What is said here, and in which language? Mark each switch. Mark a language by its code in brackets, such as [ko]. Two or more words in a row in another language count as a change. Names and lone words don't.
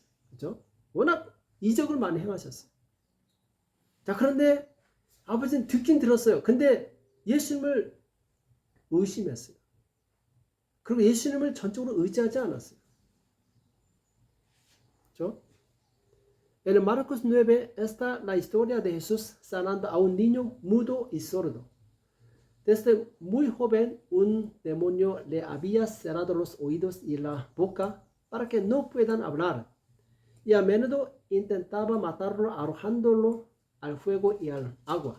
[ko] 그렇죠? 워낙 이적을 많이 행하셨어요. 자, 그런데 아버지는 듣긴 들었어요. 근데 예수님을 의심했어요. 그리고 예수님을 전적으로 의지하지 않았어요. 그렇죠? [es] En Marcos 9 está la historia de Jesús sanando a un niño mudo y sordo. Desde muy joven, un demonio le había cerrado los oídos y la boca para que no puedan hablar. Y a menudo intentaba matarlo arrojándolo al fuego y al agua.